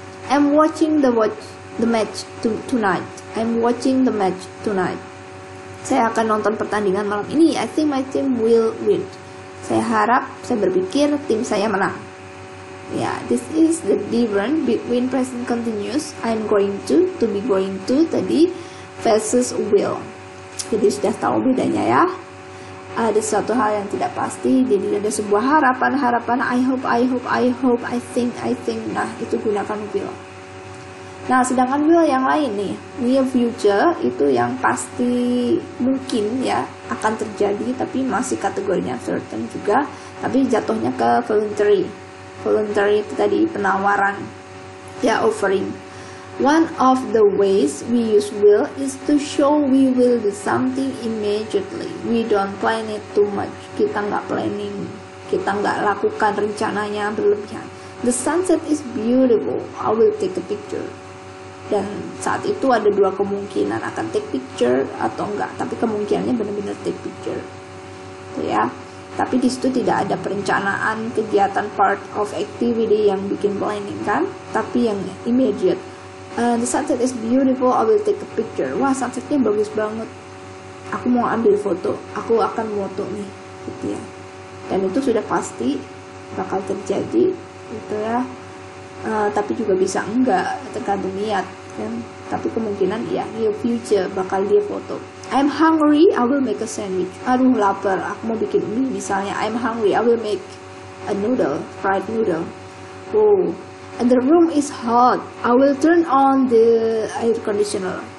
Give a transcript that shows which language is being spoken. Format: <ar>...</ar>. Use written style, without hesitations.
<en>I'm watching the match tonight. I'm watching the match tonight.</en> <id>Saya akan nonton pertandingan malam ini.</id> <en>I think my team will win.</en> <id>Saya berpikir tim saya menang.</id> <en>Ya, this is the difference between present continuous I'm going to be going to tadi versus will.</en> <id>Jadi sudah tahu bedanya ya. Ada suatu hal yang tidak pasti, jadi ada sebuah harapan,</id> <en>I hope, I think.</en> <id>Nah, itu gunakan will. Nah, sedangkan will yang lain nih, near future itu yang pasti mungkin ya akan terjadi, tapi masih kategorinya certain juga, tapi jatuhnya ke voluntary. Voluntary itu tadi penawaran, ya offering.</id> <en>One of the ways we use will is to show we will do something immediately. We don't plan it too much.</en> <id>Kita nggak planning, kita nggak lakukan rencananya berlebihan.</id> <en>The sunset is beautiful. I will take a picture.</en> <id>Dan saat itu ada dua kemungkinan, akan take picture atau enggak. Tapi kemungkinannya benar-benar take picture. Tuh ya. Tapi di situ tidak ada perencanaan kegiatan</id> <en>part of activity</en> <id>yang bikin planning kan, tapi yang immediate. The sunset is beautiful, I will take a picture. Wah, sunsetnya bagus banget, aku mau ambil foto, aku akan foto nih gitu ya. Dan itu sudah pasti bakal terjadi gitu ya. Tapi juga bisa enggak, tergantung niat kan. Tapi kemungkinan ya near future bakal dia foto.</id> <en>I'm hungry, I will make a sandwich.</en> <id>Aduh lapar, aku mau bikin mie misalnya.</id> <en>I'm hungry, I will make a noodle, fried noodle. Oh, and the room is hot, I will turn on the air conditioner.</en>